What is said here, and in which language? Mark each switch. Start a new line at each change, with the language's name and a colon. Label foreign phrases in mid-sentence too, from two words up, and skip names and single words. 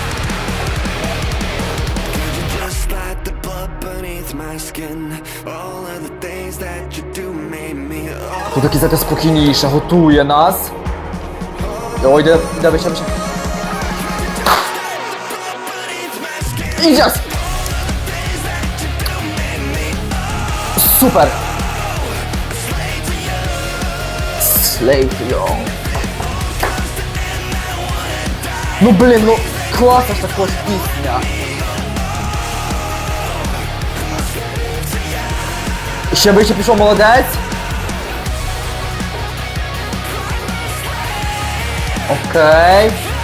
Ukrainian: Тут такий, знаєте, спокійніше, готує нас. Ой, де вище. І зараз! Супер!
English: Slave to you.
Ukrainian: Ну, блін, ну, класна ж також пісня. Ще вище пішов, молодець. Окей.